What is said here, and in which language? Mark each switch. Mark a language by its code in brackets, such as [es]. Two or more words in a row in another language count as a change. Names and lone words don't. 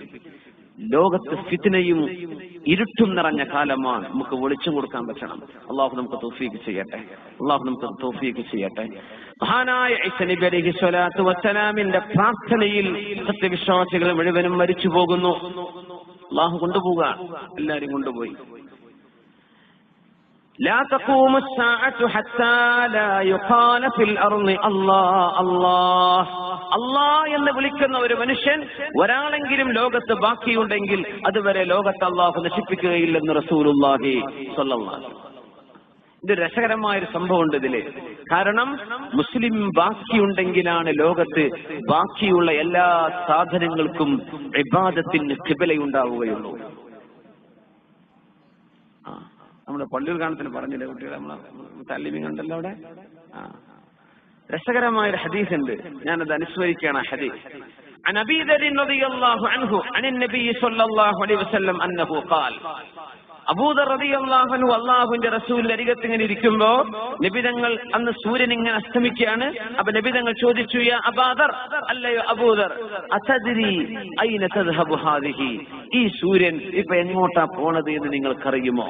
[ml] ലോകത്ത് ഫിത്നയും ഇരുട്ടും നിറഞ്ഞ കാലമാണ്. നമുക്ക് വെളിച്ചം കൊടുക്കാൻ പറ്റണം. അള്ളാഹു നമുക്ക് തൗഫീഖ് ചെയ്യട്ടെ. അള്ളാഹു നമുക്ക് തൗഫീഖ് ചെയ്യട്ടെ. മഹാനായ ഈസാ നബി [ar] عليه الصلاة والسلام [ml] പ്രാർത്ഥനയിൽ സത്യവിശ്വാസികൾ മുഴുവനും മരിച്ചു പോകുന്നു. അള്ളാഹു കൊണ്ടുപോവുക. എല്ലാരും കൊണ്ടുപോയി. [ar] لا تقوم الساعة حتى لا يقال في الأرض الله الله الله [ml] എന്ന് വിളിക്കുന്ന ഒരു മനുഷ്യൻ ഒരാളെങ്കിലും ലോകത്ത് ബാക്കിയുണ്ടെങ്കിൽ അതുവരെ ലോകത്ത് അല്ലാഹു നശിപ്പിക്കുകയില്ലെന്ന് [ar] رسول الله صلى الله عليه وسلم. [ml] ഇത് രസകരമായൊരു സംഭവമുണ്ട് ഇതില്. കാരണം മുസ്ലിം ബാക്കിയുണ്ടെങ്കിലാണ് ലോകത്ത് ബാക്കിയുള്ള എല്ലാ സാധനങ്ങൾക്കും ഇബാദത്തിന് ഖിബലയുണ്ടാവുകയുള്ളൂ. നമ്മുടെ പള്ളിയിൽ കാണത്തിന് പറഞ്ഞില്ലേ കുട്ടികളെ? നമ്മളെ താലിമീൻ ഉണ്ടല്ലോ അവിടെ. രസകരമായൊരു ഹദീസ് ഉണ്ട്. ഞാനത് അനുസ്മരിക്കുകയാണ്. [ar] ഹദീസ് عن أبي ذر رضي الله عنه عن النبي صلى الله عليه وسلم أنه قال. [ml] അബൂദർ [ar] رضي الله عنه [ml] അല്ലാഹുവിന്റെ റസൂലിന്റെ അരികത്ത് ഇങ്ങനെ ഇരിക്കുമ്പോ നബിതങ്ങൾ അന്ന് സൂര്യൻ ഇങ്ങനെ അസ്തമിക്കുകയാണ്. അപ്പൊ നബിതങ്ങൾ ചോദിച്ചു, യാ അബൂദർ, അല്ലയോ അബൂദർ, [ar] أتدري أين تذهب هذه, [ml] ഈ സൂര്യൻ ഇപ്പൊ എങ്ങോട്ടാ പോണത് എന്ന് നിങ്ങൾക്കറിയുമോ?